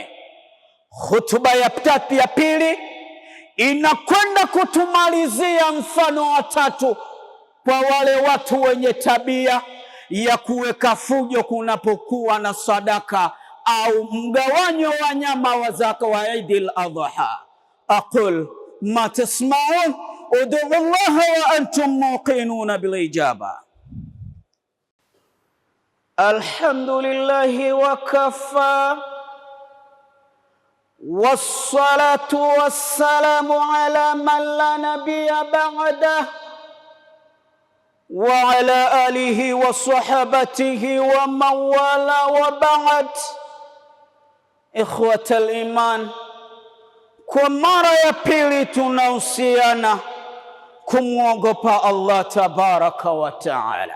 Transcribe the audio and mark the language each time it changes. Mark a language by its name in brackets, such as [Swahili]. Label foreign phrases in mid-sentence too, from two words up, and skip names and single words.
[Swahili] Hutuba ya tatu ya pili inakwenda kutumalizia mfano wa tatu kwa wale watu wenye tabia ya kuweka fujo kunapokuwa na sadaka au mgawanyo wa nyama wa zaka wa Eidil Adha. [Arabic] أقول ما تسمعون ادعوا الله وأنتم موقنون بالإجابة. الحمد لله وكفى والصلاة والسلام على من لا نبي بعده وعلى آله وصحابته ومن والاه وبعد. إخوة الإيمان, [Swahili] kwa mara ya pili tunahusiana kumwogopa Allah [Arabic] تبارك وتعالى.